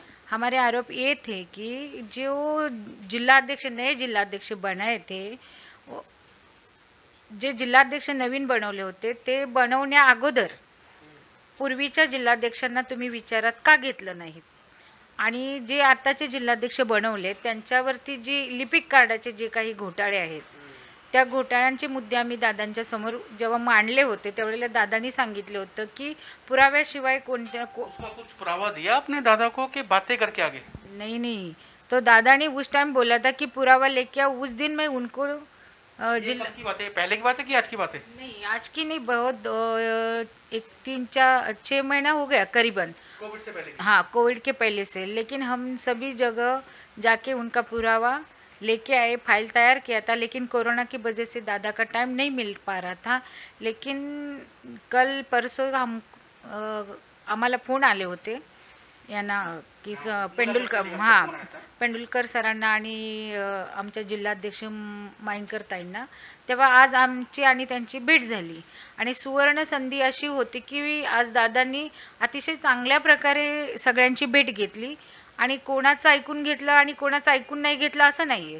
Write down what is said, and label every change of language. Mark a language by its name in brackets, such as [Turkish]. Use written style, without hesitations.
[Hindi] हमारे आरोप ये थे कि जो जिलाध्यक्ष नए जिलाध्यक्ष बनाए थे, [Marathi] जे जिल्हाध्यक्ष नवीन बनवले होते ते बनवण्या अगोदर पूर्वीच्या जिल्हाध्यक्षांना तुम्ही विचारात का घेतलं नाहीत? आणि जे आताचे जिल्हाध्यक्ष बनवले त्यांच्यावरती जी लिपिक कार्डाचे जे काही घोटाळे आहेत त्या घोटाळ्यांचे मुद्दे आम्ही दादांच्या समोर जेव्हा मांडले होते त्यावेळेला दादांनी सांगितलं होतं की पुराव्याशिवाय [Hindi] उसका कुछ पुरावा दिया आपने दादा को कि बातें करके आगे? नहीं, तो दादा ने उस टाइम बोला था कि पुरावा लेके आओ. उस दिन मैं उनको ये कब की बात है? पहले की बात है कि आज की बात है? नहीं, आज की नहीं, बहुत 3-4-6 महीना हो गया करीबन. कोविड से पहले की? हाँ, कोविड के पहले से. लेकिन हम सभी जगह जाके उनका पुरावा लेके आए, फाइल तैयार किया था. लेकिन कोरोना की वजह से दादा का टाइम नहीं मिल पा रहा था. [Marathi] लेकिन कल परसों आम्हाला फोन आले होते यांना की पेंडुलकर, हां, पेंडुलकर सरांना आणि आमच्या जिल्हाध्यक्ष मायंकर ताईंना. तेव्हा आज आमची आणि त्यांची भेट झाली आणि सुवर्ण संधी अशी होती की आज दादांनी अतिशय चांगल्या प्रकारे सगळ्यांची भेट घेतली आणि कोणाचं ऐकून घेतलं आणि कोणाचं ऐकून नाही घेतलं असं नाही आहे.